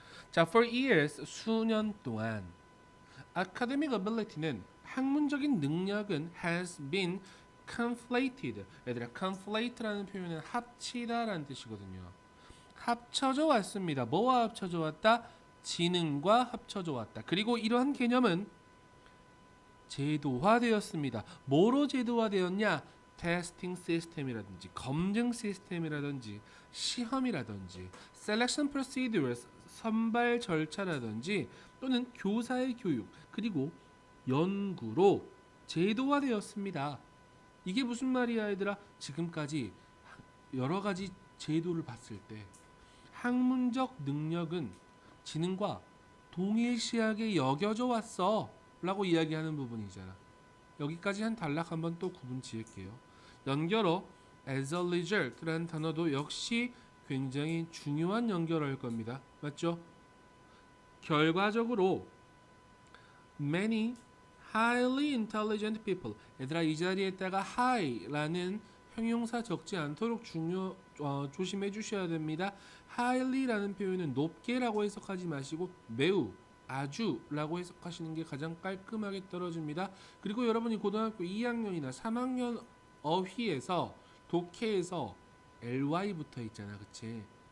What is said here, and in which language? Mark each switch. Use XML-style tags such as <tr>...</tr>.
<en>자, for years,</en> <ko>수년 동안</ko> <en>academic ability는</en> <ko>학문적인 능력은</ko> <en>has been conflated.</en> <ko>얘들아, conflate라는 표현은 합치다라는 뜻이거든요. 합쳐져 왔습니다. 뭐와 합쳐져 왔다? 지능과 합쳐져 왔다. 그리고 이러한 개념은 제도화되었습니다. 뭐로 제도화되었냐? 테스팅 시스템이라든지 검증 시스템이라든지 시험이라든지 셀렉션 프로시듀어스 선발 절차라든지 또는 교사의 교육 그리고 연구로 제도화되었습니다. 이게 무슨 말이야, 얘들아? 지금까지 여러 가지 제도를 봤을 때 학문적 능력은 지능과 동일시하게 여겨져 왔어 라고 이야기하는 부분이잖아. 여기까지 한 단락 한번 또 구분 지을게요. 연결어</ko> <en>as a result</en> <ko>라는 단어도 역시 굉장히 중요한 연결어일 겁니다. 맞죠?</ko> <en>결과적으로 many highly intelligent people.</en> <ko>얘들아, 이 자리에다가 high라는 형용사 적지 않도록 조심해 주셔야 됩니다. highly라는 표현은 높게라고 해석하지 마시고 매우, 아주라고 해석하시는 게 가장 깔끔하게 떨어집니다. 그리고 여러분이 고등학교 2학년이나 3학년 어휘에서 독해에서 ly 붙어 있잖아, 그치?</ko>